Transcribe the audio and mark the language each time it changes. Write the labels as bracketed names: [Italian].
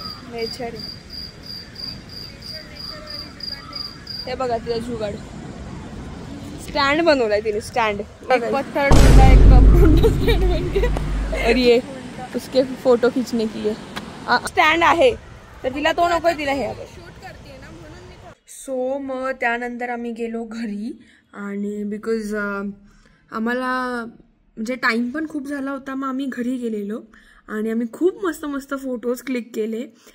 [Marathi] Nature हे बघा तिला जुगाड स्टँड बनवलाय तिने. [Hindi] स्टँड एक पत्थर ढूंढा, एक कप और ये उसके फोटो खींचने के लिए स्टँड आहे. [Marathi] तर तिला तो नकोय, तिला हे शूट करते ना म्हणून. सो मग त्यानंतर आम्ही गेलो घरी. आणि बिकॉज आम्हाला म्हणजे टाईम पण खूप झाला होता, मग आम्ही घरी गेलेलो आणि आम्ही खूप मस्त मस्त फोटोज क्लिक केले.